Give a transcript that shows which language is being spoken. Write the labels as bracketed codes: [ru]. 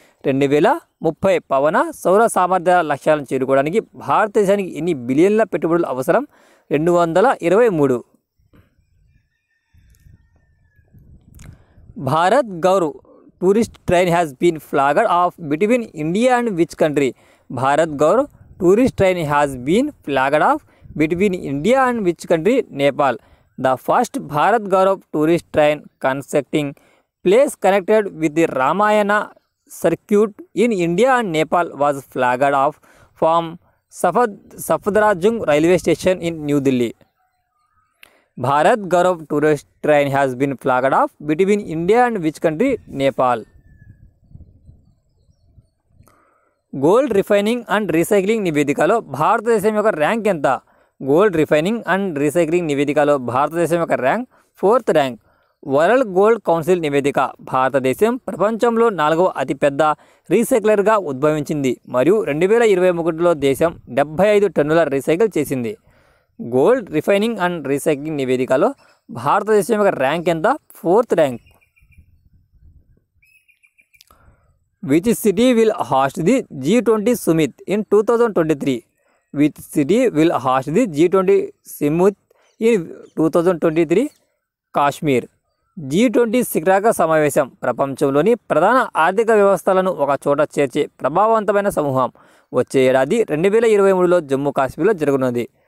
[te] 2030 పవన సౌర సామర్థ్య లక్ష్యాలను చేరుకోవడానికి భారతదేశానికి ఎన్ని బిలియన్ల పెట్టుబడులు అవసరం? 223. [en] Bharat Gaurav tourist train has been flagged off between India and which country? Bharat Gaurav tourist train has been flagged off between India and which country? Nepal. The first Bharat Gaurav tourist train constructing place connected with the Ramayana circuit in India and Nepal was flagged off from Safdarjung railway station in New Delhi. Bharat Gaurav tourist train has been flagged off between India and which country? Nepal. [te] Gold refining and recycling నివేదికలో భారతదేశం యొక్క rank ఎంత? Gold refining and recycling నివేదికలో భారతదేశం యొక్క rank 4th rank. World gold council నివేదిక భారతదేశం ప్రపంచంలో 4వ అతిపెద్ద రీసైక్లర్గా ఉద్భవించింది మరియు 2021లో దేశం 75 టన్నుల రీసైకిల్ చేసింది. గోల్డ్ రిఫైనింగ్ అండ్ రీసైక్లింగ్ నివేదికలో భారతదేశం యొక్క ర్యాంక్ ఎంత? 4th rank. [en] Which city will host the G20 Summit in 2023? Which city will host the G20 Summit in 2023? [te] Kashmir. G20 శిఖరాగ్ర సమావేశం ప్రపంచంలోని ప్రధాన ఆర్థిక వ్యవస్థలను ఒక చోట చేర్చే ప్రభావవంతమైన సమూహం వచ్చే ఏడాది 2023లో జమ్మూ కాశ్మీర్లో జరగనున్నది.